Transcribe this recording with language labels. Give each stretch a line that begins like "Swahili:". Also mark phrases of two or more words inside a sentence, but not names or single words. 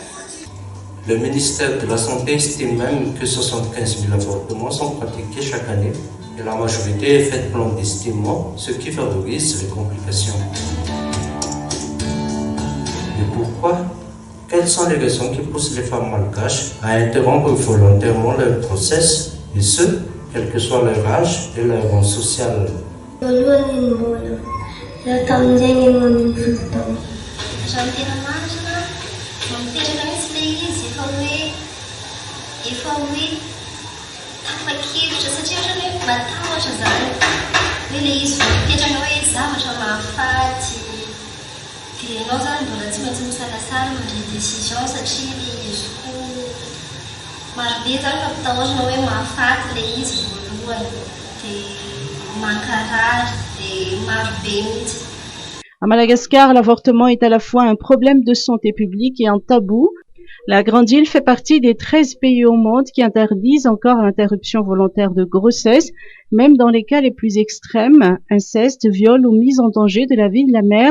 French: Le ministère de la Santé estime même que 75 000 avortements sont pratiqués chaque année et la majorité est faite clandestinement, ce qui favorise les complications. Et pourquoi? Quelles sont les raisons qui poussent les femmes malgaches à interrompre volontairement leur grossesse, et ce, quel que soit leur âge et leur rang social?
Malagasy: Natao amin'izay ny fotoana. Raha ny tena marina, mampipetraka mihitsy ilay izy efa hoe tapa-kevitra satria ohatrany hoe matahotra zany. Hoe ilay izy vao mipetraka hoe zavatra mahafaty. Dia ianao zany mbola tsy maintsy misalasala mandray décision satria ilay izy koa marobe zany mampitahotrana hoe mahafaty ilay izy voalohany. Dia mankarary dia marobe mihitsy.
French: À Madagascar, l'avortement est à la fois un problème de santé publique et un tabou. La Grande Île fait partie des 13 pays au monde qui interdisent encore l'interruption volontaire de grossesse, même dans les cas les plus extrêmes, inceste, viol ou mise en danger de la vie de la mère.